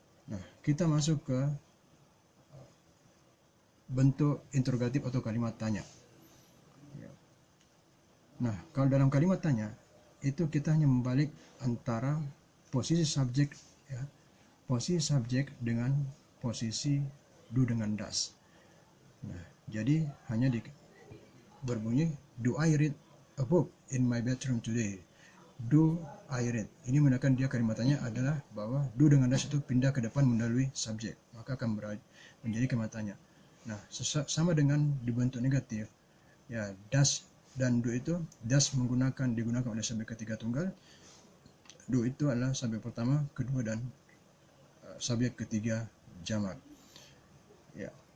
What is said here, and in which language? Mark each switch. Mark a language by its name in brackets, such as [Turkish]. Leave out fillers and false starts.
[Indonesian] Nah, kita masuk ke bentuk interrogatif atau kalimat tanya. Nah, kalau dalam kalimat tanya itu kita hanya membalik antara posisi subjek, ya, posisi subjek dengan posisi do dengan does. Nah, jadi hanya berbunyi [English] do I read a book in my bedroom today. Do I read. [Indonesian] Ini menandakan dia kalimatannya adalah bahwa do dengan does itu pindah ke depan mendahului subjek, maka akan menjadi kalimat tanya. Nah, sama dengan dibentuk negatif, ya, does dan do itu does digunakan oleh subjek ketiga tunggal, do itu adalah subjek pertama, kedua, dan subjek ketiga jamak. Ya.